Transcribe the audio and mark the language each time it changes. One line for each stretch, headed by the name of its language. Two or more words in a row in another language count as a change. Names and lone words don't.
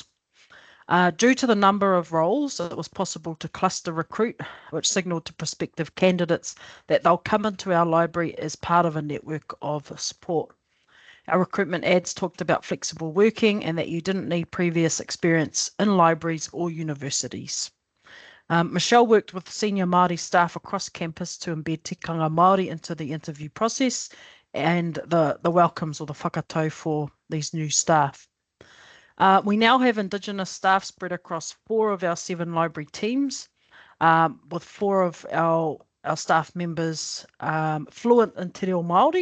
English: Due to the number of roles, it was possible to cluster recruit, which signalled to prospective candidates that they'll come into our library as part of a network of support. Our recruitment ads talked about flexible working and that you didn't need previous experience in libraries or universities. Michelle worked with senior Māori staff across campus to embed
Māori: tikanga Māori
English: into the interview process and the welcomes or the whakakau for these new staff. We now have Indigenous staff spread across 4 of our 7 library teams, with 4 of our staff members fluent in
Māori: Te Reo Māori.